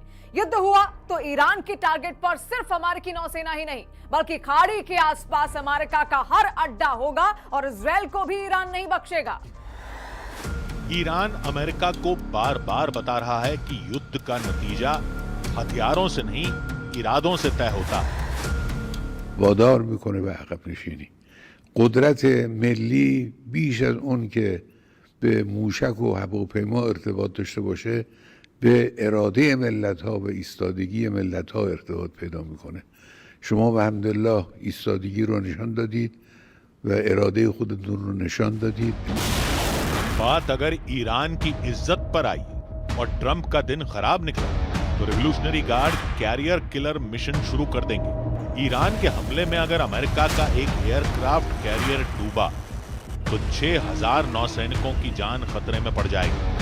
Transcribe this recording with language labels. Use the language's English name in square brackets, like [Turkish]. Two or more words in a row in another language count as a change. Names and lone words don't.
[Hindi] युद्ध हुआ तो ईरान की टारगेट पर सिर्फ अमेरिकी नौसेना ही नहीं बल्कि खाड़ी के आसपास अमेरिका का हर अड्डा होगा और इजराइल को भी ईरान नहीं बख्शेगा। ईरान अमेरिका को बार बार बता रहा है कि युद्ध का नतीजा हथियारों से नहीं, इरादों से तय होता है। [Persian] وادار میکنه به عقب نشینی. قدرت ملی بیش از اون که به موشک و هواپیما ارتباط داشته باشه به اراده ملت ها و ایستادگی ملت ها ارتباط پیدا میکنه. شما به حمدالله ایستادگی رو نشان دادید و اراده خودتون رو نشان دادید. [Hindi] बात अगर ईरान की इज्जत पर आई और ट्रंप का दिन खराब निकला तो [English] Revolutionary Guard carrier killer mission [Hindi] शुरू कर देंगे। ईरान के हमले में अगर अमेरिका का एक [English] aircraft carrier [Hindi] डूबा तो 6000 नौसैनिकों की जान खतरे में पड़ जाएगी।